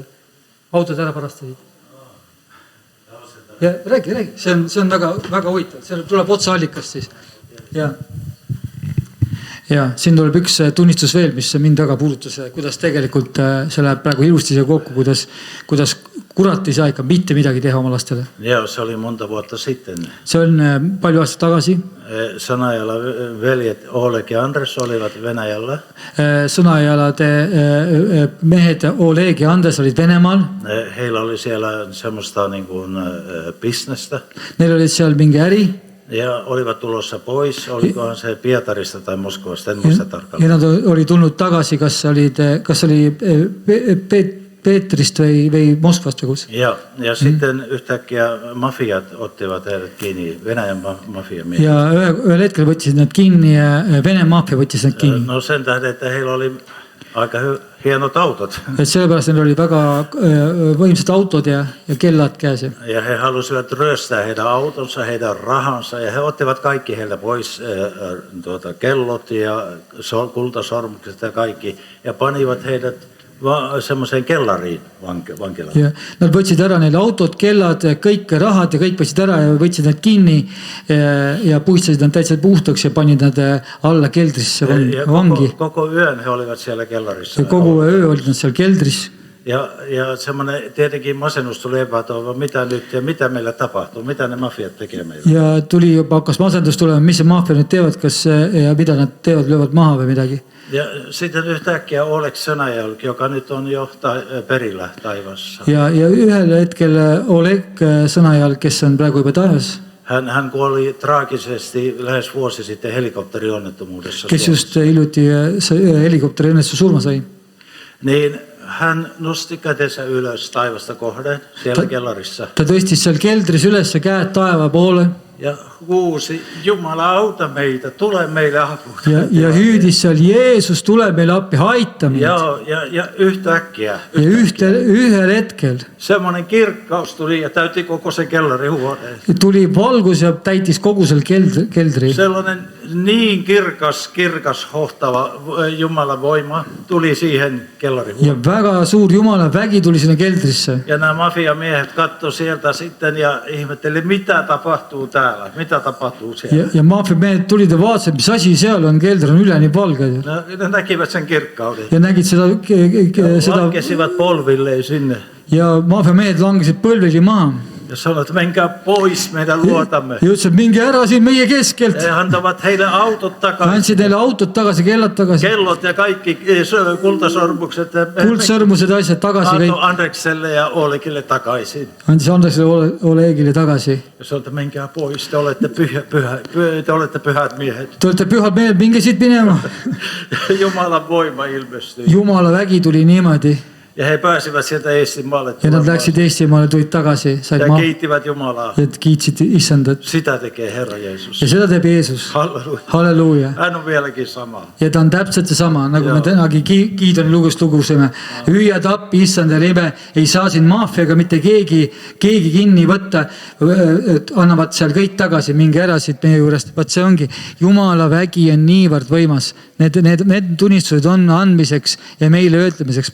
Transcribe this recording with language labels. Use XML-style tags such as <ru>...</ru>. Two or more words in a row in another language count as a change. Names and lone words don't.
<et>Autod ära parastasid. Ja räägi. See on väga huvitav. See tuleb otsa allikast siis. Ja siin tuleb üks tunnistus veel, mis mind väga puudutas, kuidas tegelikult see läheb praegu ilusti siia kokku, kuidas kurat ei saa ikka mitte midagi teha oma lastele.</et> <fi>Ja se oli monta vuotta sitten.</fi> <et>See on palju aastat tagasi.</et> <fi>Sanajala veljet Oleg ja Andres olivat Venäjällä.</fi> <et>Sõnajalade mehed Oleg ja Andres olid Venemaal.</et> <fi>Heillä oli siellä semmoista niin kuin bisnestä.</fi> <et>Neil oli seal mingi äri.</et> <fi>Ja olivat tulossa pois, olikohan se Pietarista tai Moskovasta, en muista tarkalleen.</fi> <et>Ja nad oli tulnud tagasi, kas oli Peetrist või Moskvast või kus?</et> <fi>Ja sitten yhtäkkiä mafiat ottivat heidät kiinni, Venäjän mafiamiehet.</fi> <et>Ja ühel hetkel võtsid nad kinni ja Vene maffia võttis nad kinni.</et> <fi>No sen tähden, että heillä oli aika hienot autot.</fi> <et>Et sellepärast neil oli väga võimsad autod ja kellad käes.</et> <fi>Ja he halusivat ryöstää heidän autonsa, heidän rahansa ja he ottivat kaikki heiltä pois kellot ja kultasormukset ja kaikki ja panivat heidät semmoiseen kellariin vankilaan.</fi> <et>Ja nad võtsid ära neil autod, kellad, kõik rahad ja kõik võtsid ära ja võtsid nad kinni ja puistasid nad täitsa puhtaks ja panid nad alla keldrisse vangi.</et> <fi>Koko yön he olivat siellä kellarissa.</fi> <et>Ja kogu öö olid nad seal keldris.</et> <fi>Ja semmoinen tietenkin masennus tuli epätoivo, mitä nyt ja mitä meillä tapahtuu, mitä ne mafiat tekee meillä.</fi> <et>Ja tuli juba hakkas masendus tulema, mis see maffia nüüd teevad, ja mida nad teevad, löövad maha või midagi.</et> <fi>Ja sitten yhtäkkiä Oleg Sõnajalg, joka nyt on jo perillä taivassa.</fi> <et>Ja ühel hetkel Oleg Sõnajalg, kes on praegu juba taevas.</et> <fi>Hän kuoli traagisesti lähes vuosi sitten helikopterionnettomuudessa.</fi> <et>Kes just hiljuti helikopteriõnnetusse surma sai.</et> <fi>Niin hän nosti kätensä ylös taivasta kohden siellä kellarissa.</fi> <et>Ta tõstis seal keldris üles käed taeva poole.</et> <fi>Ja huusi, Jumala auta meitä, tule meille apuun.</fi> <et>Ja hüüdis seal, Jeesus, tule meille appi, haita meid.</et> <fi>Ja yhtäkkiä.</fi> <et>Ja ühel hetkel.</et> <fi>Semmoinen kirkkaus tuli ja täytti koko se kellarihuoneen.</fi> <et>Tuli valgus ja täitis kogu seal keldri.</et> <fi>Sellainen niin kirkas hohtava Jumalan voima tuli siihen kellarihuoneeseen.</fi> <et>Ja väga suur Jumala vägi tuli sinne keldrisse.</et> <fi>Ja nämä mafiamiehet katsoi sieltä sitten ja ihmetteli, mitä tapahtuu täällä, mitä tapahtuu siellä.</fi> <et>Ja maffiamehed tulid ja vaatasid, mis asi seal on, kelder on üleni valge.</et> <fi>No, ne näkivät sen kirkkauden.</fi> <et>Ja nägid seda</et> <fi>Lankesivat polvilleen sinne.</fi> <et>ja maffiamehed langesid põlvili maha.</et> <fi>Ja sanoivat, menkää pois meidän luotamme.</fi> <et>Ja ütlesid, minge ära siin meie keskelt.</et> <fi>He antavat heille autot takaisin.</fi> <et>Andsid neile autot tagasi, kellad tagasi.</et> <fi>Kellot ja kaikki kultasormukset.</fi> <et>Kuldsõrmused asjad tagasi.</et> <fi>Antoi Andrekselle ja Olegille takaisin.</fi> <et>Andis Andrekselle Olegille tagasi.</et> <fi>Ja sanoi, että menkää pois, te olette pyhät miehet.</fi> <et>Te olette pühad mehed, minge siit minema.</et> <fi>Jumalan voima ilmestyi.</fi> <et>Jumala vägi tuli niimoodi.</et> <fi>Ja he pääsivät sieltä Eestimaalle.</fi> <et>Ja nad läksid Eestimaale, tulid tagasi.</et> <fi>Ja kiittivät Jumalaa.</fi> <et>Ja kiitsid Issandat.</et> <fi>Sitä tekee Herra Jeesus.</fi> <et>Ja seda teeb Jeesus. Halleluuja.</et> <fi>Hän on vieläkin sama.</fi> <et>Ja ta on täpselt seesama, nagu me tänagi Gideoni lugust lugusime. Hüüa tappi Issanda nime, ei saa siin maffiaga mitte keegi kinni võtta. Annavad seal kõik tagasi, mingi ära siit meie juurest. Vaat see ongi. Jumala vägi on niivõrd võimas. Need tunnistused on andmiseks ja meile öeltlemiseks.</et>